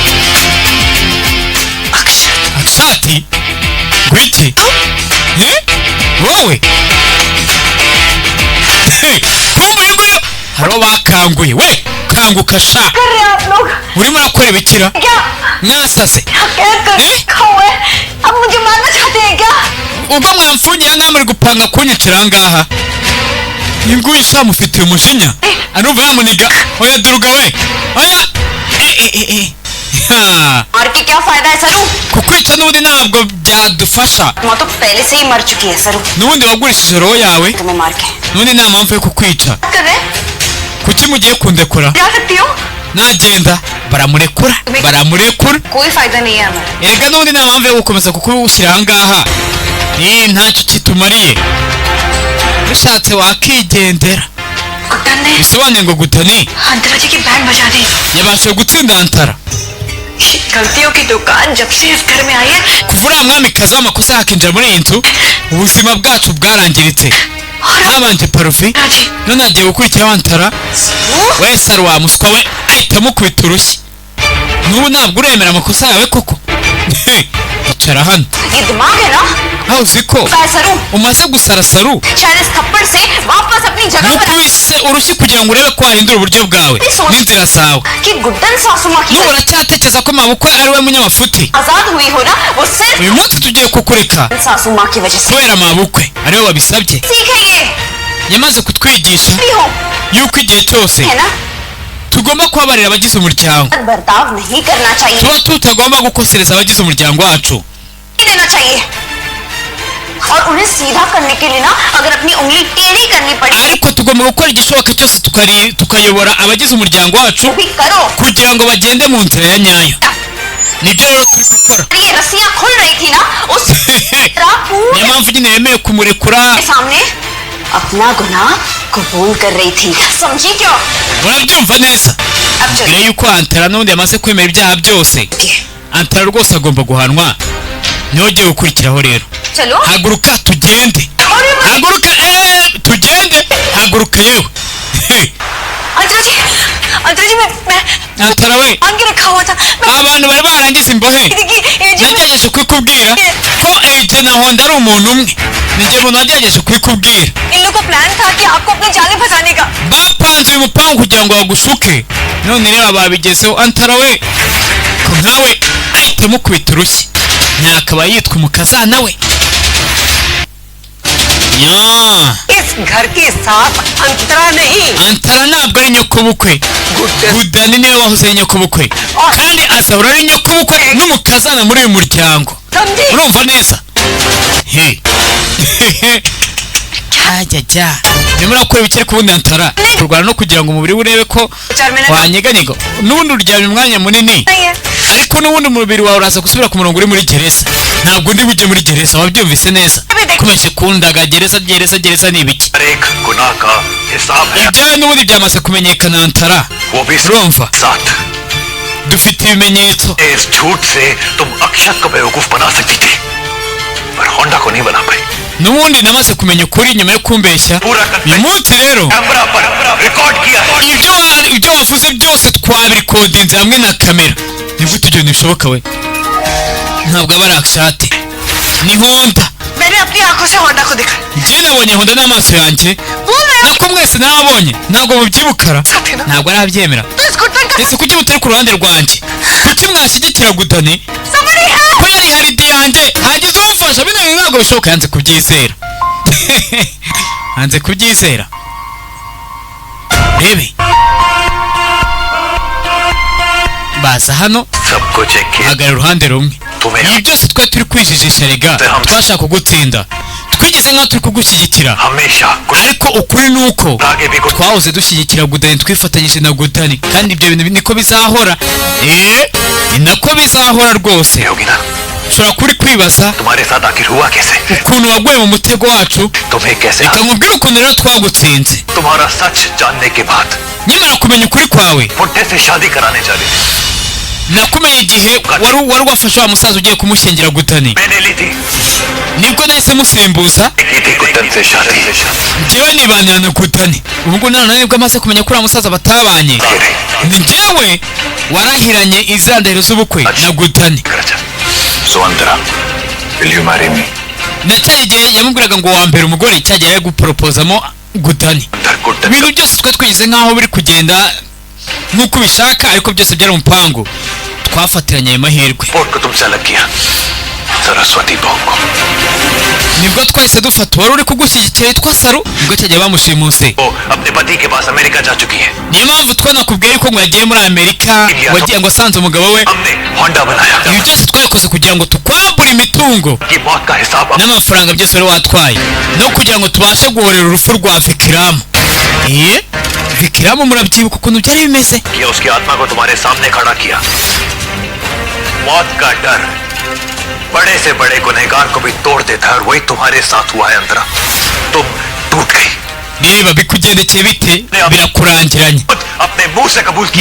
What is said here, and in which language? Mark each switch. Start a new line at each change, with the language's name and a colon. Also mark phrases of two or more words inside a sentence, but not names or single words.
Kinyarwanda: akshati gwiki wowe kumva uyu nguyu hariho bakanguye we kanguka sha urimo urakora ibikira mwasase ubwo mwamfungiye nta muri gupanga kunyicira ahangaha iyi nguyu sha mufitiye umujinya anumva yamuniga oya duruga we oya
Hindi: और की क्या फायदा है सरू
Kinyarwanda: kukwica n'ubundi ntabwo byadufasha
Hindi: वो तो पहले से ही मर चुकी है सरू
Kinyarwanda: n'ubundi wagurishije roho yawe
Hindi: तुम्हें मार के
Kinyarwanda: n'ubundi nta mpamvu yo kukwica
Hindi: कर रहे
Kinyarwanda: kuki mugiye kundekura
Hindi: जा सकती हो
Kinyarwanda: nagenda baramurekura
Hindi: कोई फायदा नहीं है हमारा
Kinyarwanda: erega n'ubundi nta mpamvu yo gukomeza kukushyira ahangaha ntacyo kitumariye bishatse wakigendera
Hindi: गुड्डन ने
Kinyarwanda: bisobanuye ngo gutani
Hindi: अंतरा जी की बैंड बजा दी
Kinyarwanda: yabashije gutsinda antara
Hindi: गलतियों की दुकान जब से इस घर में आई है
Kinyarwanda: kuva uriya mwamikazi w'amakosa yakinjira muri iyi nzu ubuzima bwacu bwarangiritse habanje parufi
Hindi: राजी
Kinyarwanda: none agiye gukurikiraho antara we saro wa muswa we ahita amukubita urushyi n'ubu ntabwo uremera amakosa yawe koko icara hano
Hindi: ये दिमाग है ना
Kinyarwanda: aho uzi ko
Hindi: सरू
Kinyarwanda: umaze gusara saru
Hindi: शायद इस थप्पड़ से वापस अपनी जगह पर
Kinyarwanda: nukubise urushyi kugira ngo urebe ko wahindura uburyo bwawe n'inzira zawe
Hindi: कि गुड्डन सासू माँ की
Kinyarwanda: n'ubu uracyatekereza ko mabukwe ari we munyamafuti
Hindi: आजाद हुई हो ना वो सिर्फ
Kinyarwanda: uyu munsi tugiye kukureka
Hindi: सासू माँ की वजह से
Kinyarwanda: kubera mabukwe ari we wabisabye
Hindi: सीखेंगे
Kinyarwanda: yamaze kutwigisha
Hindi: भी हो
Kinyarwanda: yuko igihe cyose
Hindi: है ना
Kinyarwanda: tugomba kubabarira abagize umuryango
Hindi: बर्ताव नहीं करना चाहिए
Kinyarwanda: tuba tutagomba gukosereza abagize umuryango wacu
Hindi: नहीं देना चाहिए और उन्हें सीधा करने के लिए ना अगर अपनी उंगली टेढ़ी करनी पड़े
Kinyarwanda: ariko tugomba gukora igishoboka cyose tukayobora abagize umuryango wacu
Hindi: भी करो
Kinyarwanda: kugira ngo bagende mu nzira ya nyayo nibyo rero turi gukora
Hindi: ये रस्सियां खुल रही थी ना उस तरह पूरे
Kinyarwanda: niyo mpamvu nyine yemeye kumurekura
Hindi: के सामने अपना गुनाह कबूल कर रही थी समझी क्यों
Kinyarwanda: urabyumva neza
Hindi: अब चलो
Kinyarwanda: mbere y'uko antara n'ubundi yamaze kwemera ibyaha byose antara rwose agomba guhanwa niho ugiye gukurikiraho rero
Hindi: चलो
Kinyarwanda: haguruka tugende haguruka tugende haguruka yewe
Hindi: अंतरा जी मैं
Kinyarwanda: antara we
Hindi: मान के रखा हुआ था
Kinyarwanda: abantu bari barangiza imbohe nagerageje kubikubwira ko eje na honda ari umuntu umwe ninjye muntu wagerageje kubikubwira
Hindi: इन लोगों का प्लान था कि आपको अपने जाले फंसाने का
Kinyarwanda: bapanze uyu mupangu kugira ngo bagushuke none rero babigezeho antara we ko nkawe ahita amukubita urushyi ntiyakaba yitwa umukazana we
Hindi: इस घर के साथ अंतरा नहीं
Kinyarwanda: antara ntabwo ari nyokobukwe gudani niwe wahoze ari nyokobukwe kandi azahora ari nyokobukwe n'umukazana muri uyu muryango
Hindi: समझी
Kinyarwanda: urumva neza ajya nyuma urakora ibikiri ku bundi antara kurwana no kugira ngo umubiri we urebe ko wanyeganyega n'ubundi uryamye umwanya munini
Hindi: नहीं है
Kinyarwanda: ariko n'ubundi umubiri wawe uraza gusubira ku murongo uri muri gereza. Ntabwo ndi bujye muri gereza, wabyumvise neza. Komeje kundaga gereza ni ibiki?
Hindi: एक गुनाह का हिसाब है
Kinyarwanda: Ibyawe n'ubundi byamaze kumenyekana Antara.
Hindi: वो भी
Kinyarwanda: Urumva?
Hindi: साथ
Kinyarwanda: Dufite ibimenyetso.
Hindi: इस झूठ से तुम अक्षत को बेवकूफ बना सकती थी पर होंडा को नहीं बना पाई
Kinyarwanda: N'ubundi namaze kumenya ukuri nyuma yo kumbeshya. Uyu munsi rero
Hindi: कैमरा पर रिकॉर्ड किया
Kinyarwanda: ibyo wavuze byose twabirikodinze hamwe na kamera. Ni gute ibyo ntibishoboka we? Ntabwo aba ari Akshate, ni Honda.
Hindi: मैंने अपनी आंखों से होंडा को देखा
Kinyarwanda: Njye nabonye Honda n'amaso yanjye.
Hindi: वो मैं
Kinyarwanda: Nako mwese nababonye. Ntabwo mubyibukara. Ntabwo arabyemera.
Hindi: तो इस गुटन का
Kinyarwanda: Ese kuki mutari ku ruhande rwanjye? Kuki mwashyigikira Gudani?
English: somebody help
Kinyarwanda: Ko yari haridi yanjye hagize umufasha, bino bintu ntabwo bishoboka. Yanze kubyizera. Yanze kubyizera. Rebe baza hano
Hindi: सब कुछ एक खेल
Kinyarwanda: hagarara uruhande rumwe.
Hindi: तुम्हें
Kinyarwanda: Ibi byose twari turi kwijijisha rega, twashaka kugutsinda, twigize nk'aho turi kugushyigikira,
Hindi: हमेशा
Kinyarwanda: ariko ukuri ni uko
Hindi: आगे भी कुछ
Kinyarwanda: twahoze dushyigikira Gudani, twifatanyije na Gudani, kandi ibyo bintu niko bizahora. Ni nako bizahora rwose.
Hindi: होगी ना
Kinyarwanda: Ushobora kuri kwibaza
Hindi: तुम्हारे साथ आखिर हुआ कैसे
Kinyarwanda: ukuntu waguye mu mutego wacu.
Hindi: तुम्हें कैसे
Kinyarwanda: Reka nkubwire ukuntu rero twagutsinze.
Hindi: तुम्हारा सच जानने के बाद
Kinyarwanda: Nyamara kumenya ukuri kwawe,
Hindi: बुड्ढे से शादी कराने चले
Kinyarwanda: nakumenye igihe wari wafashe wa musaza ugiye kumushyingira Gudani.
Hindi: मैंने ली थी
Kinyarwanda: Nibwo nahise musimbuza,
Hindi: की थी गुड्डन से शादी
Kinyarwanda: njyewe nibanira na Gudani. Ubu ngubu none nibwo amaze kumenya ko uriya musaza batabanye. Ni njyewe warahiranye izandahiro z'ubukwe na Gudani.
English: सुअंतरा will you marry me
Kinyarwanda: Na cya gihe yamubwiraga ngo wa mbere umugore cyagiye guporopozamo Gudani.
Hindi: गुड्डन
Kinyarwanda: Ibintu byose twari twigize nk'aho biri kugenda nk'uko ubishaka, ariko byose byari umupango. Twafatiranye ayo mahirwe.
Hindi: पोर्ट को तुमसे अलग किया सरस्वती बहू को
Kinyarwanda: Nibwo twahise dufata uwari uri kugushyigikira yitwa Saru, nibwo cyagiye bamushimuse.
Hindi: वो अपने पति के पास अमेरिका जा चुकी है
Kinyarwanda: Niyo mpamvu twanakubwiye ko ngo yagiye muri Amerika, wagiye ngo asanze umugabo we.
Hindi: हमने होंडा बनाया
Kinyarwanda: Ibi byose twabikoze kugira ngo tukwambure imitungo
Hindi: कि मौत का हिसाब अब
Kinyarwanda: n'amafaranga byose wari watwaye, no kugira ngo tubashe guhorera urupfu rwa Vikiramu. Vikiramu murabyibuka ukuntu byari bimeze?
Hindi: किया उसकी आत्मा को तुम्हारे सामने खड़ा किया मौत का डर बड़े से बड़े गुनहगार को भी तोड़ देता है और वही तुम्हारे साथ हुआ है अंतरा तुम टूट गई
Kinyarwanda: Bireba bikugendekeye bite birakurangiranye.
Hindi: खुद अपने मुंह से कबूल किया